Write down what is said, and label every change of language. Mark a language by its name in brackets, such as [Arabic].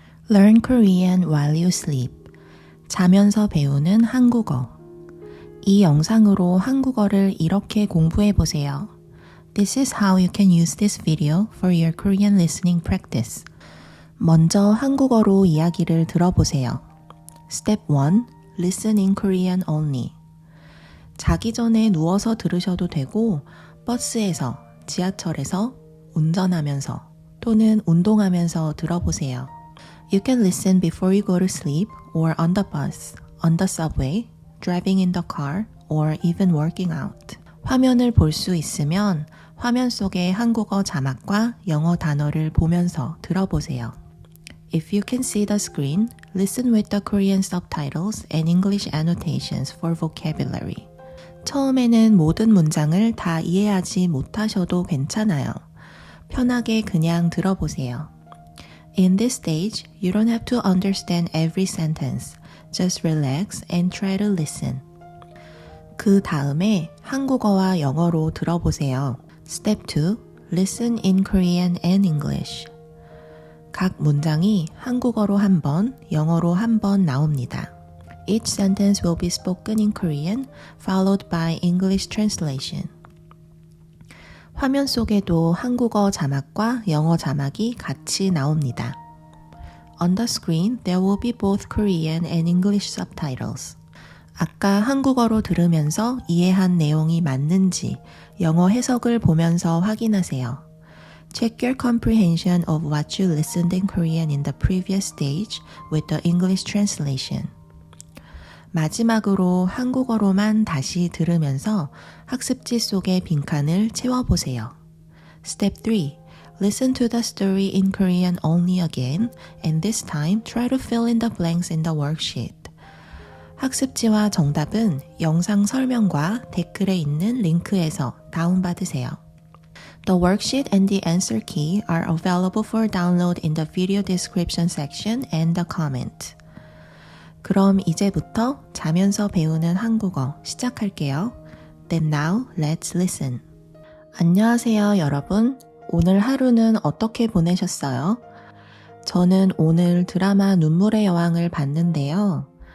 [English] Learn Korean while you sleep. [Korean] 자면서 배우는 한국어. 이 영상으로 한국어를 이렇게 공부해 보세요. [English] This is how you can use this video for your Korean listening practice. [Korean] 먼저 한국어로 이야기를 들어보세요. [English] Step 1. Listen in Korean only. [Korean] 자기 전에 누워서 들으셔도 되고 버스에서, 지하철에서, 운전하면서 또는 운동하면서 들어보세요. [English] You can listen before you go to sleep or on the bus, on the subway, driving in the car, or even working out. [Korean] 화면을 볼 수 있으면 화면 속의 한국어 자막과 영어 단어를 보면서 들어보세요. [English] If you can see the screen, listen with the Korean subtitles and English annotations for vocabulary. [Korean] 처음에는 모든 문장을 다 이해하지 못하셔도 괜찮아요. 편하게 그냥 들어보세요. [English] In this stage, you don't have to understand every sentence. Just relax and try to listen. [Korean] 그 다음에 한국어와 영어로 들어보세요. [English] Step 2. Listen in Korean and English. [Korean] 각 문장이 한국어로 한 번, 영어로 한 번 나옵니다. [English] Each sentence will be spoken in Korean, followed by English translation. [Korean] 화면 속에도 한국어 자막과 영어 자막이 같이 나옵니다. [English] On the screen, there will be both Korean and English subtitles. [Korean] 아까 한국어로 들으면서 이해한 내용이 맞는지 영어 해석을 보면서 확인하세요. [English] Check your comprehension of what you listened in Korean in the previous stage with the English translation. [Korean] 마지막으로 한국어로만 다시 들으면서 학습지 속의 빈칸을 채워보세요. [English] Step 3. Listen to the story in Korean only again, and this time try to fill in the blanks in the worksheet. [Korean] 학습지와 정답은 영상 설명과 댓글에 있는 링크에서 다운받으세요. [English] The worksheet and the answer key are available for download in the video description section and the comment. [Korean] 그럼 이제부터 자면서 배우는 한국어 시작할게요. [English] Then now, let's listen. [Korean] 안녕하세요, 여러분. 오늘 하루는 어떻게 보내셨어요? 저는 오늘 드라마 눈물의 여왕을 봤는데요.